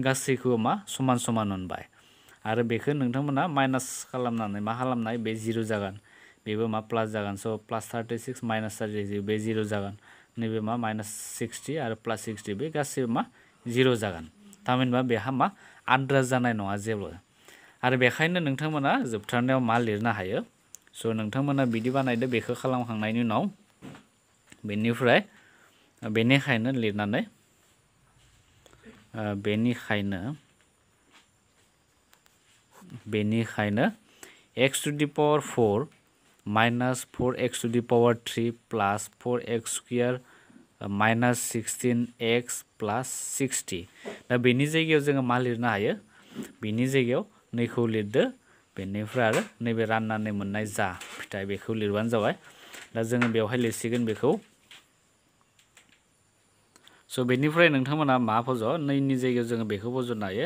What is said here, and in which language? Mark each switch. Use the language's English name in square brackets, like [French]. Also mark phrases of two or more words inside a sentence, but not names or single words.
[Bodo] गासैखौबो मा समान समान मोनबाय आरो बेखौ नोंथांमोना माइनास खालामनानै मा खालामनाय बे 0 जागोन बेबो मा प्लास जागोन स' [English] plus 36 minus 36 [Bodo] बे 0 जागोन नैबे मा [English] minus 60 [Bodo] आरो [English] plus 60 [Bodo] बे गासैबो मा 0 जागोन थामहिनबा बेहा मा आद्रा जानाय नङा जेबो आरो बेखायनो नोंथांमोना जोबथारनायाव मा लिरनो हायो स' नोंथांमोना बिदि बानायदो बेखौ खालामखांनायनि उनाव बेनिफ्राय बेनिखायनो लिरनानै [English] बेनिखायनो x to the power 4 minus 4x to the power 3 plus 4x square minus 16x plus 60 [Bodo] दा बेनि जायगायाव जोङो मा लिरनो हायो बेनि जायगायाव नैखौ लिरदो बेनिफ्राय आरो नैबे राननानै मोननाय जा फिथाइ बेखौ लिरबानो जाबाय दा जोङो बेवहाय लिरसिगोन बेखौ स' बेनिफ्राय नोंथांमोना मा फज' नैनि जायगायाव जोङो बेखौ फज'नो हायो